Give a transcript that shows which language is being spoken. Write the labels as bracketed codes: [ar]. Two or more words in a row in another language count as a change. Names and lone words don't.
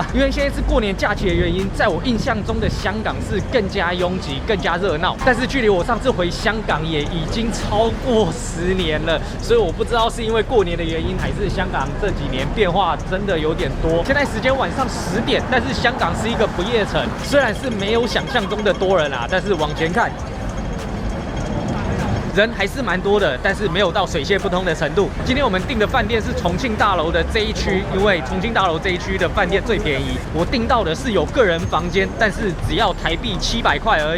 [zh] 因為現在是過年假期的原因，在我印象中的香港是更加擁擠、更加熱鬧。但是距離我上次回香港也已經超過10年了，所以我不知道是因為過年的原因，還是香港這幾年變化真的有點多。現在時間晚上10點，但是香港是一個不夜城，雖然是沒有想象中的多人啦，但是往前看。人還是蠻多的，但是沒有到水泄不通的程度。今天我們訂的飯店是重慶大樓的這一區，因為重慶大樓這一區的飯店最便宜。我訂到的是有個人房間，但是只要台幣700塊而已。